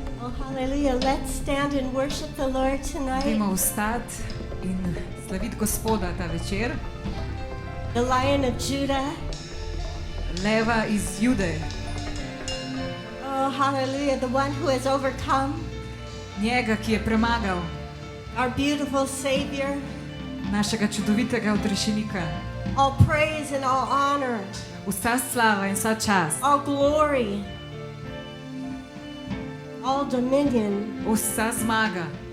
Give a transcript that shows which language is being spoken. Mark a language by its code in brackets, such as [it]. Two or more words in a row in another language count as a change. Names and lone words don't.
[en] Hallelujah. Let's stand and worship the Lord tonight. [sl] Dajmo vstati in slaviti Gospoda ta večer. [en] The Lion of Judah. [sl] Leva iz Jude, [en] Oh, hallelujah. The one who has overcome. [sl] njega, ki je premagal, [en] Our beautiful Savior. [sl] našega čudovitega odrešenika. [en] All praise and all honor. [sl] Vsa slava in vsa čast, [en] All glory. All dominion. [sl] vsa zmaga.